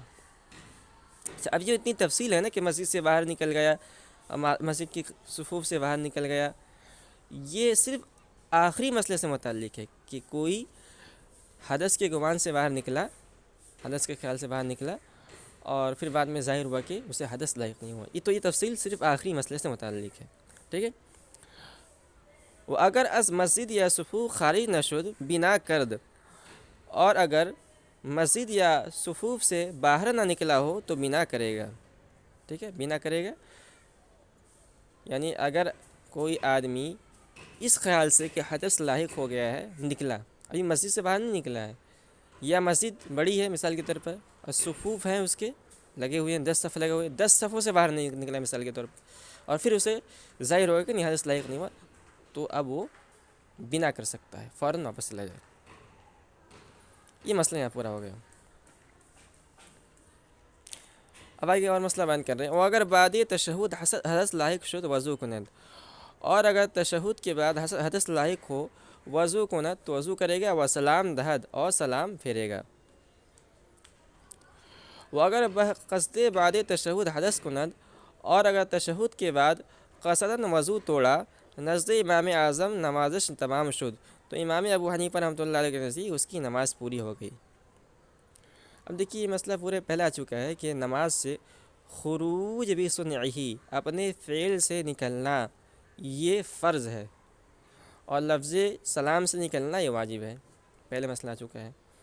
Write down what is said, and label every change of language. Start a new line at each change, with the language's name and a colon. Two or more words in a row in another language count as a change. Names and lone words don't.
Urdu: اچھا، اب یہ اتنی تفصیل ہے نا کہ مسجد سے باہر نکل گیا، مسجد کی صفوف سے باہر نکل گیا، یہ صرف آخری مسئلے سے متعلق ہے کہ کوئی حدث کے گمان سے باہر نکلا، حدث کے خیال سے باہر نکلا اور پھر بعد میں ظاہر ہوا کہ اسے حدث لائق نہیں ہوا، یہ تفصیل صرف آخری مسئلے سے متعلق ہے، ٹھیک ہے۔
Persian: وہ اگر از مسجد یا صفوف خارج نشد بنا کرد،
Urdu: اور اگر مسجد یا صفوف سے باہر نہ نکلا ہو تو بنا کرے گا، ٹھیک ہے، بنا کرے گا۔ یعنی اگر کوئی آدمی اس خیال سے کہ حدث لاحق ہو گیا ہے نکلا، ابھی مسجد سے باہر نہیں نکلا ہے، یا مسجد بڑی ہے مثال کے طور پر اور صفوف ہیں اس کے لگے ہوئے ہیں، 10 صف لگے ہوئے ہیں، 10 صفوں سے باہر نہیں نکلا مثال کے طور پر، اور پھر اسے ظاہر ہوگا کہ نہیں حدث لاحق نہیں ہوا، تو اب وہ بنا کر سکتا ہے، فوراً واپس چلا جائے۔ یہ مسئلہ یہاں پورا ہو گیا۔ اب آگے اور مسئلہ بیان کر رہے ہیں،
Persian: وہ اگر بعد تشہد حدث لاحق شد وضو کند،
Urdu: اور اگر تشہد کے بعد حدث لاحق ہو
Persian: وضو کند
Urdu: تو وضو کرے گا،
Persian: و سلام دہد
Urdu: اور سلام پھیرے گا۔
Persian: وہ اگر قصد بعد تشہد حدث کند،
Urdu: اور اگر تشہد کے بعد قصداً وضو توڑا،
Persian: نزد امام اعظم نمازش تمام شد،
Urdu: تو امام ابو حنیفہ رحمۃ اللہ علیہ کے نزدیک اس کی نماز پوری ہو گئی۔ اب دیکھیے یہ مسئلہ پورے پہلے آ چکا ہے کہ نماز سے
Arabic: خروج بصنعہ،
Urdu: اپنے فعل سے نکلنا یہ فرض ہے، اور لفظ سلام سے نکلنا یہ واجب ہے، پہلے مسئلہ آ چکا ہے۔